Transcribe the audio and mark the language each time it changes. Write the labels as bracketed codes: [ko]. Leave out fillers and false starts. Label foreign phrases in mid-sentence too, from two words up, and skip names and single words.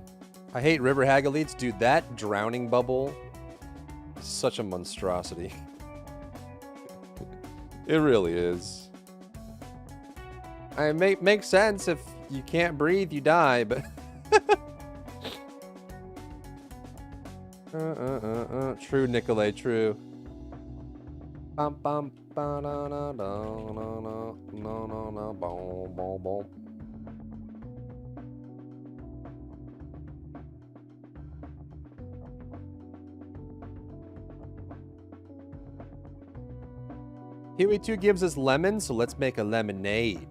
[en] I hate river hagalites, dude. That drowning bubble is such a monstrosity. It really is. It makes sense. If you can't breathe, you die, but true, Nicolay, true. Bum bum ba na na no no no no no no boom boom boom. Huey 2 gives us lemon, so let's make a lemonade.